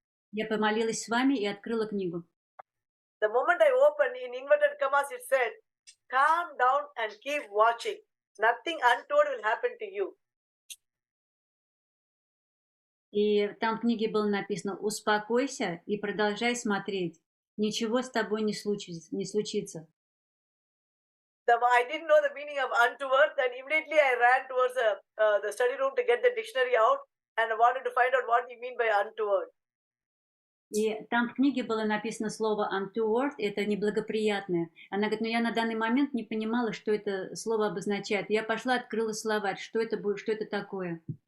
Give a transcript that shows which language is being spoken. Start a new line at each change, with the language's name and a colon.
Russian: Я помолилась с вами и открыла книгу.
English: The moment I opened, in inverted commas, it said, calm down and keep watching. Nothing untoward will happen to you.
Russian: И там в книге было написано, успокойся и продолжай смотреть. Ничего с тобой не случится.
English: I didn't know the meaning of untoward, and immediately I ran towards the study room to get the dictionary out and I wanted to find out what you mean by untoward.
Russian: И там в книге было написано слово untoward, это неблагоприятное. Она говорит, я на данный момент не понимала, что это слово обозначает. Я пошла, открыла словарь, что это такое.